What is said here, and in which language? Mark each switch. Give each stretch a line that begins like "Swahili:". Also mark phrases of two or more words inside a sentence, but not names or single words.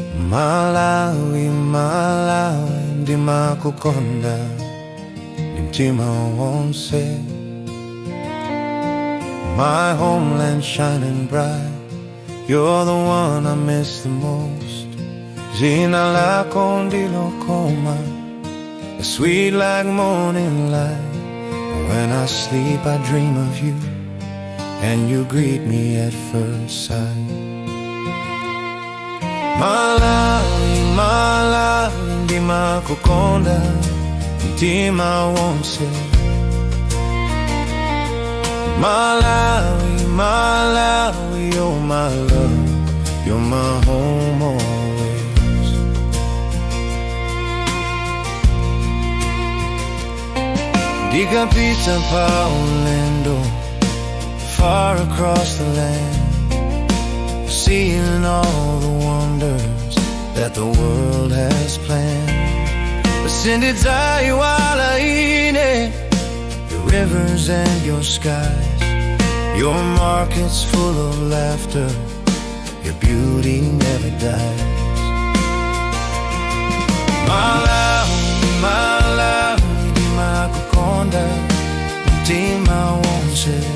Nyanja: Malawi, Malawi, ndimakukonda, mtima wonse.
English: My homeland shining bright, you're the one I miss the most.
Nyanja: Zina lako ndilo koma,
English: sweet like morning light. When I sleep I dream of you, and you greet me at first sight.
Nyanja: Malawi, Malawi, ndimakukonda, mtima wonse. Malawi, Malawi,
English: you're my love, you're my home always.
Nyanja: Ndikapita pa ulendo,
English: far across the land, seeing all the wonders that the world has planned.
Nyanja: Sindidzayiwala ine,
English: your rivers and your skies, your markets full of laughter, your beauty never dies.
Nyanja: Malawi, Malawi, ndimakukonda, mtima wonse.